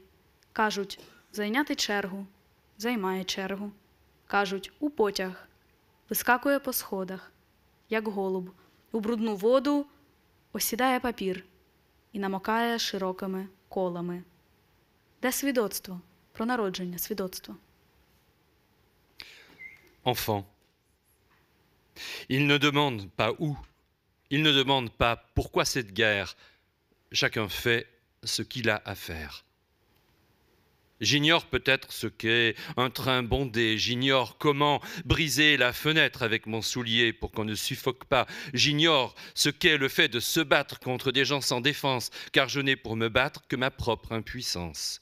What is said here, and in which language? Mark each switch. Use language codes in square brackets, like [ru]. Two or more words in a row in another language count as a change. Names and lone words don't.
[uk] Кажуть, зайняти чергу. Займає чергу. Кажуть, у потяг. Вискакує по сходах, як голуб. У брудну воду осідає папір і намокає широкими колами. Де свідоцтво? Про народження, свідоцтво. [fr] Enfant. Ils ne demandent pas où. Ils ne demandent pas pourquoi cette guerre. Chacun fait ce qu'il a à faire. J'ignore peut-être ce qu'est un train bondé, j'ignore comment briser la fenêtre avec mon soulier pour qu'on ne suffoque pas, j'ignore ce qu'est le fait de se battre contre des gens sans défense, car je n'ai pour me battre que ma propre impuissance.